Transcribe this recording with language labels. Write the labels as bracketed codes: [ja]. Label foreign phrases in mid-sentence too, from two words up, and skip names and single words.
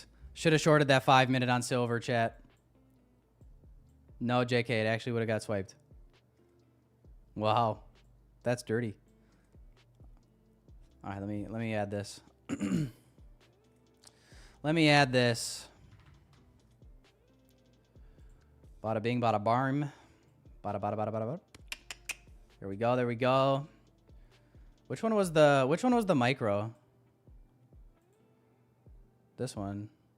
[en] Should have shorted that 5-minute on silver, chat. No, JK, it actually would have got swiped. Wow. That's dirty. All right, let me add this. Let me add this. Bada bing, bada barm. Bada bada bada bada bada. There we go, there we go. Which one was the micro? This one.